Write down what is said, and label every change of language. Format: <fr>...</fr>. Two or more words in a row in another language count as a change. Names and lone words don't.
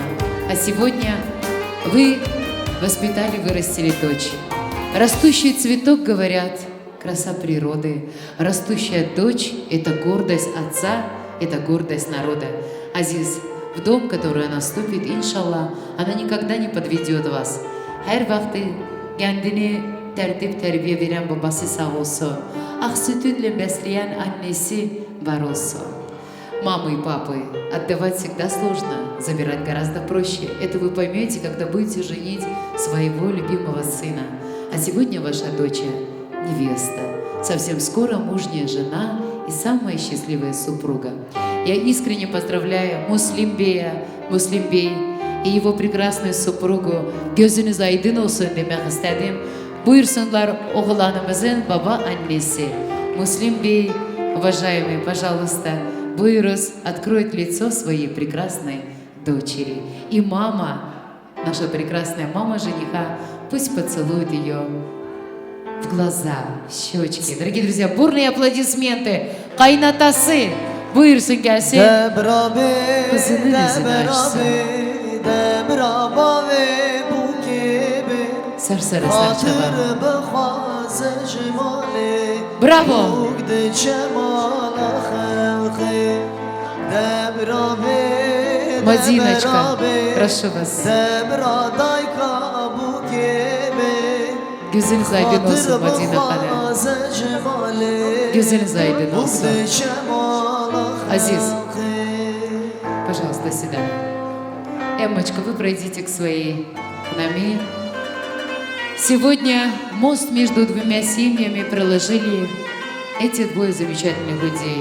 <ru>А сегодня вы воспитали, вырастили дочь. Растущий цветок, говорят, краса природы. Растущая дочь – это гордость отца, это гордость народа. Азиз, в дом, который она вступит, иншаллах, она никогда не подведет вас.</ru> <tr>Her vakti kendini tertip terbiye veren babası sağ olsun. Ak sütüyle besleyen annesi var olsun.</tr> <ru>Мамы и папы отдавать всегда сложно, забирать гораздо проще. Это вы поймете, когда будете женить своего любимого сына. А сегодня ваша дочь невеста, совсем скоро мужняя жена и самая счастливая супруга. Я искренне поздравляю Муслимбей и его прекрасную супругу.</ru> <tr>Gözünüz aydın olsun demek istedim. Buyursunlar oğlanımızın baba annesi.</tr> <ru>Муслим Бей, уважаемый, пожалуйста, Буйрус откроет лицо своей прекрасной дочери. И мама, наша прекрасная мама жениха, пусть поцелует ее в глаза, в щечки. Дорогие друзья, бурные аплодисменты.</ru> <tr>Кайнатасы, buyursun gelsin. Kızının yüzünü açsın. Sarsarı sarçalar. Bravo.</tr> <ru>Мадиночка, прошу вас.</ru> <tr>Gözünüz aydın olsun Madine Hanım. Gözünüz aydın olsun.</tr> <ru>Азиз, пожалуйста, сюда. Эммочка, вы пройдите к своей нами. Сегодня мост между двумя семьями проложили эти двое замечательных людей.</ru>